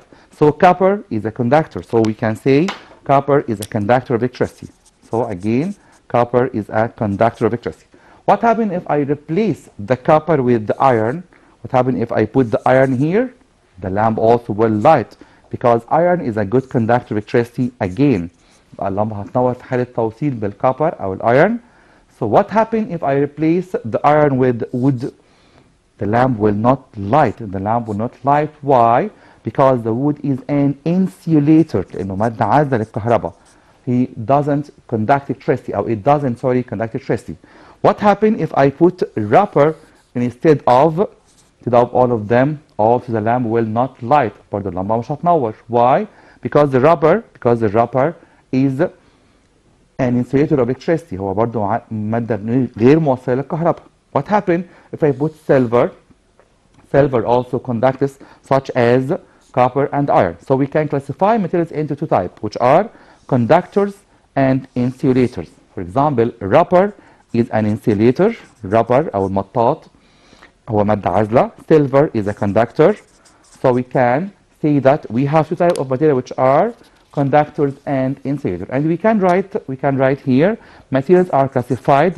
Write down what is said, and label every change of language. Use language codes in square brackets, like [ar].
[en] So copper is a conductor, so we can say copper is a conductor of electricity. So again, copper is a conductor of electricity. What happens if I replace the copper with the iron? What happens if I put the iron here? The lamp also will light, because iron is a good conductor of electricity again. [ar] اللمبة هتنور في حالة توصيل بالكوبر أو الأيرن. [en] So what happens if I replace the iron with wood? The lamp will not light. Why? Because the wood is an insulator. [ar] لأنه مادة عازلة للكهرباء. [en] He doesn't conduct electricity, أو it doesn't conduct electricity. What happens if I put rubber instead of all of them? Also the lamp will not light. [ar] برضه اللمبة مش هتنور. [en] Why? Because the rubber is an insulator of electricity. [ar] هو برضو مادة غير موصلة للكهرباء. [en] What happens if I put silver? Silver also conductors such as copper and iron. So we can classify materials into two types, which are conductors and insulators. For example, rubber is an insulator. [ar] Rubber أو المطاط هو مادة عازلة. [en] Silver is a conductor. So we can say that we have two types of material which are conductors and insulators. And we can write here materials are classified.